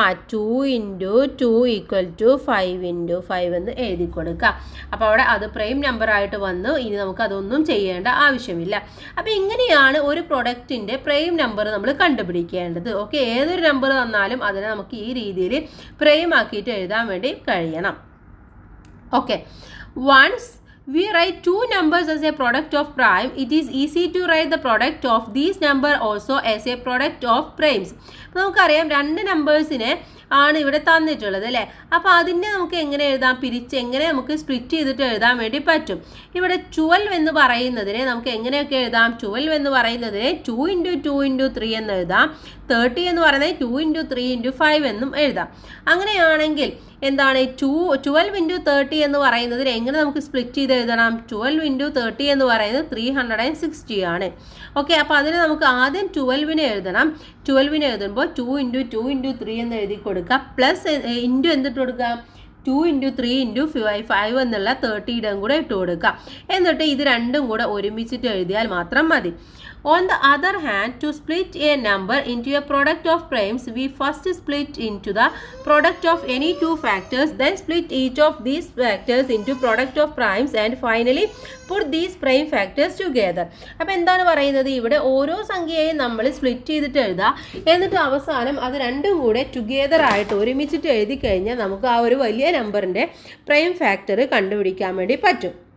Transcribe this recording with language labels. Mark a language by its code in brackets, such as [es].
[ml] 2 into 2 equal to 5 into 5 എന്ന് എഴുതി കൊടുക്കാം. അപ്പോൾ അവിടെ അത് പ്രൈം നമ്പറായിട്ട് വന്നു. ഇനി നമുക്ക് അതൊന്നും ചെയ്യേണ്ട ആവശ്യമില്ല. അപ്പോൾ ഇങ്ങനെയാണ് ഒരു പ്രൊഡക്റ്റിൻ്റെ പ്രൈം നമ്പർ നമ്മൾ കണ്ടുപിടിക്കേണ്ടത്. ഓക്കെ, ഏതൊരു നമ്പർ തന്നാലും അതിനെ നമുക്ക് ഈ രീതിയിൽ പ്രൈം ആക്കിയിട്ട് എഴുതാൻ വേണ്ടി കഴിയണം. [en] Okay, once we write two numbers as a product of prime, it is easy to write the product of these number also as a product of primes. [ml] നമുക്കറിയാം 2 നമ്പേഴ്സിനെ ആണ് ഇവിടെ തന്നിട്ടുള്ളത് അല്ലേ? അപ്പോൾ അതിനെ നമുക്ക് എങ്ങനെ എഴുതാം? പിരിച്ച് എങ്ങനെ നമുക്ക് സ്പ്ലിറ്റ് ചെയ്തിട്ട് എഴുതാൻ വേണ്ടി പറ്റും? ഇവിടെ 12 എന്ന് പറയുന്നതിനെ നമുക്ക് എങ്ങനെയൊക്കെ എഴുതാം? 12 എന്ന് പറയുന്നതിനെ 2 ഇൻറ്റു 2 ഇൻറ്റു 3 എന്ന് എഴുതാം. 30 എന്ന് പറയുന്നത് 2 ഇൻറ്റു 3 ഇൻറ്റു 5 എന്നും എഴുതാം. അങ്ങനെയാണെങ്കിൽ എന്താണ് 12 ഇൻറ്റു 30 എന്ന് പറയുന്നതിന് എങ്ങനെ നമുക്ക് സ്പ്ലിറ്റ് ചെയ്ത് എഴുതണം? 12 ഇൻറ്റു 30 എന്ന് പറയുന്നത് 360 ആണ്. ഓക്കെ, അപ്പോൾ അതിന് നമുക്ക് ആദ്യം 12നെ എഴുതണം. 12നെ എഴുതുമ്പോൾ 2 ഇൻറ്റു 2 ഇൻറ്റു 3 എന്ന് എഴുതി കൊടുക്കുക. പ്ലസ് ഇൻറ്റു എന്തിട്ട് കൊടുക്കുക? 2 ഇൻറ്റു 3 ഇൻറ്റു 5 എന്നുള്ള 30യുടെ കൂടെ ഇട്ട് കൊടുക്കുക. എന്നിട്ട് ഇത് രണ്ടും കൂടെ ഒരുമിച്ചിട്ട് എഴുതിയാൽ മാത്രം മതി. [en] On the other hand, to split a number into a product of primes, we first split into the product of any two factors, then split each of these factors into product of primes, and finally put these prime factors together. [ml] അപ്പോൾ എന്താണ് പറയുന്നത്? ഇവിടെ ഓരോ സംഖ്യയെയും നമ്മൾ split ചെയ്തിട്ട് എഴുതുക. എന്നിട്ട് അവസാനം അത് രണ്ടും കൂടെ ടുഗെദർ ആയിട്ട് ഒരുമിച്ചിട്ട് എഴുതി കഴിഞ്ഞാൽ നമുക്ക് ആ ഒരു വലിയ നമ്പറിൻ്റെ പ്രൈം ഫാക്ടർ കണ്ടുപിടിക്കാൻ വേണ്ടി പറ്റും.